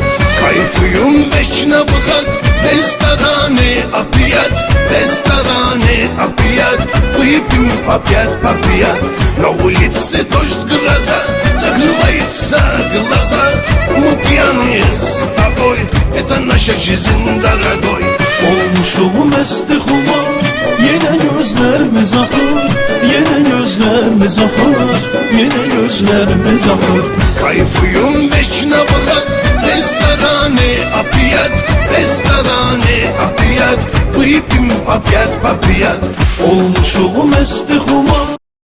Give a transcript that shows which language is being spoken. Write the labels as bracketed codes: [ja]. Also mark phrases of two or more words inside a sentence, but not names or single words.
[ru] Кайфуем вечно, брат, рестораны опять, рестораны опять. Выпьем по пять, на улице дождь, гроза, закрываются глаза. Мы пьяные с тобой, это наша жизнь, дорогой. [az] Olmuşuq məsti xumar, yenə gözlərimiz axır, yenə gözlərimiz axır, yenə gözlərimiz axır. [ru] Кайфуем вечно, брат, рестораны опять, рестораны опять. Выпьем по пять. [az] Olmuşuq məsti xumar,